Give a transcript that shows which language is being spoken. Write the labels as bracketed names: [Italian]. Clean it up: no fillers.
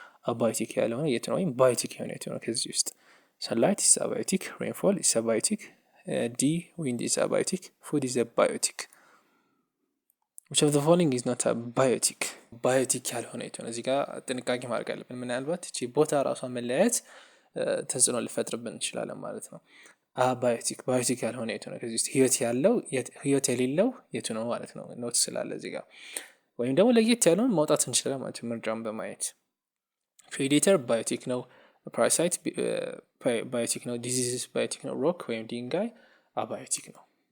[Amharic] abiotic ያለው የት ነው ወይም biotic የሆነ የት ነው? ከዚህ ውስጥ [English] sunlight is abiotic, rainfall is abiotic, wind is abiotic, food is abiotic. which of the following is not a biotic? [Amharic] biotic ያልሆነ የት ነው? እዚህ ጋር ጥንቃቄ ማድረግ አለብን። ምናልባት እቺ ቦታ ራሷን መለያየት ተጽዕኖ ሊፈጥርብን እንችላለን ማለት ነው። biotic ያልሆነ የት ነው? ከዚህ ውስጥ ህይወት የሌለው የቱ ነው ማለት ነው። ኖት ስላለ እዚህ ጋር ወይም ደግሞ ለየት ያለውን ማውጣት እንችላለን ማለት ነው ምርጫውን በማየት። predator biotic ነው፣ parasite biotic ነው፣ diseases biotic ነው፣ rock ወይም ድንጋይ abiotic ነው።